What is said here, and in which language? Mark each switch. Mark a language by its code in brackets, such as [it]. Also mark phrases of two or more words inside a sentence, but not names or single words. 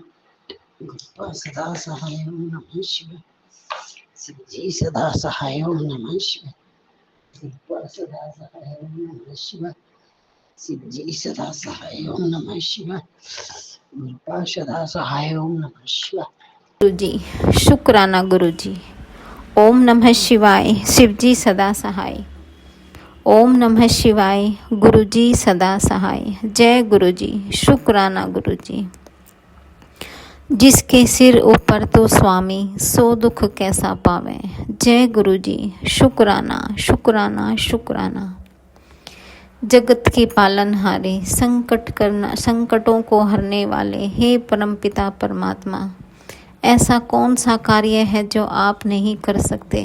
[hi] कृपा सदा सहाय [sa] ओम नमः शिवाय। [hi] शिव जी सदा सहाय [sa] ओम नमः शिवाय। [hi] कृपा सदा सहाय [sa] ओम नमः शिवाय। [hi] शिव जी सदा सहाय [sa] ओम नमः शिवाय। [hi] कृपा सदा सहाय [sa] ओम नमः शिवाय। [hi] गुरु जी शुक्राना गुरु जी। [sa] ओम नमः शिवाय। [hi] शिव जी सदा सहाय। [sa] ओम नमः शिवाय। [hi] गुरु जी सदा सहाय। जय गुरु जी, शुक्राना गुरु जी। जिसके सिर ऊपर तो स्वामी, सो दुख कैसा पावे। जय गुरु जी, शुक्राना शुक्राना शुक्राना। जगत के पालनहारे, संकटों को हरने वाले, हे परमपिता परमात्मा, ऐसा कौन सा कार्य है जो आप नहीं कर सकते।